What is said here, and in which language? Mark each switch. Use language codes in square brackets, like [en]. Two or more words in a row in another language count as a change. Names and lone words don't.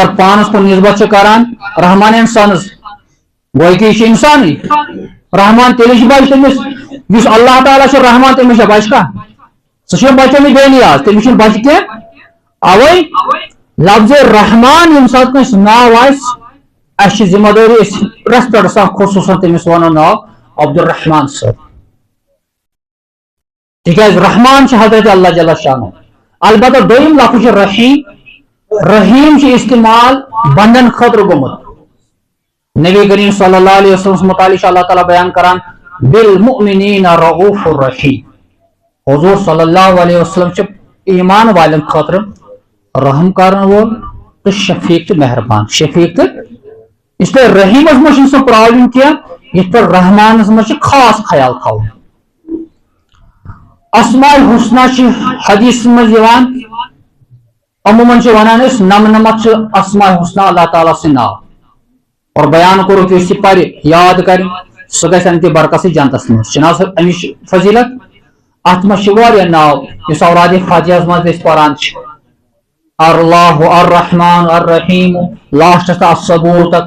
[ks] پانس کُن نسبت چھُ کران رحمان اینڈ سنز گوٚو کہِ یہِ چھُ انسانٕے رحمان تیٚلہِ چھُ بچہِ تٔمِس یُس اللہ تعالیٰ چھُ رحمان تٔمِس چھا بچہِ کانٛہہ سُہ چھُ بچومُت بے نیاز تٔمِس چھُنہٕ بچہِ کینٛہہ اوے لفظ رحمان ییٚمہِ ساتہٕ کٲنٛسہِ ناو آسہِ اسہِ چھِ ذمہ دٲری أسۍ ریسپیکٹ سان خصوٗصن تٔمِس ونو ناو عبدالرحمان صٲب تِکیازِ رحمان چھُ حضرت اللہ جل شانہ البتہ دوٚیِم لفظ چھُ رحیم رحیم چھُ استعمال بندن خٲطرٕ گوٚمُت نبی کریم صلی اللہ علیہ وسلم متعلق اللہ تعالیٰ بیان کران [ar] بالمؤمنین رؤوف الرحیم [ks] حضور صلی اللہ علیہ وسلم چھُ ایمان والٮ۪ن خٲطرٕ رحم کرن وول تہٕ شفیق تہٕ مہربان شفیق تہٕ [ur] اس لیے [ks] رحیمس منٛز چھُنہٕ سُہ پرابلم کینٛہہ یِتھ پٲٹھۍ رحمانس منٛز چھُ خاص خیال تھاوُن اسماء الحسنہ چھِ حدیث منٛز یِوان عموٗمن چھِ ونان أسۍ نمنمتھ چھِ اسماء الحسنہ اللہ تعالیٰ سٕنٛدۍ ناو اور بیان کوٚرُکھ یُس یہِ پرِ یاد کرِ سُہ گژھِ امہِ تہِ برکتٕے جنتس منٛز چھِنہٕ حظ امِچ فضیلت اتھ منٛز چھِ واریاہ ناو یُس اورادِ فاتحہس منٛز أسۍ پران چھِ اللہ الرحمن الرحیم لاسٹس الصبور تک.